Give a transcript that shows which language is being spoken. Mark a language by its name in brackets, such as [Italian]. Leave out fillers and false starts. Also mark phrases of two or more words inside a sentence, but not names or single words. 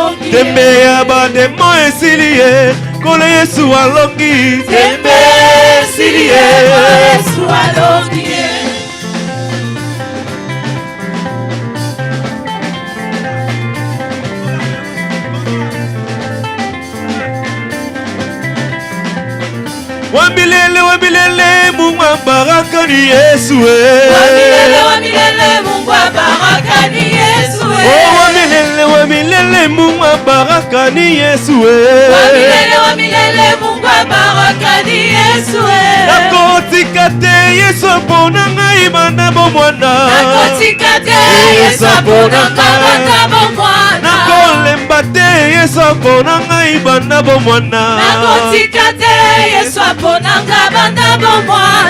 [Lingala] tembe ya bademo esili ye kolo Yesu alongi tembe esili ye Yesu alongi ye [Swahili] Wambilele Mungu baraka ni Yesu Wambilele Mungu baraka ni Yesu Wambilele Mungu baraka ni Yesu Wambilele Mungu baraka ni Yesu [Lingala] Nakotika te Yesu pona ngai bana bomwana Nakotika te Yesu pona ngai bana bomwana Nakolemba te Yesu pona ngai bana bomwana Nakotika te Yesu pona ngai bana bomwana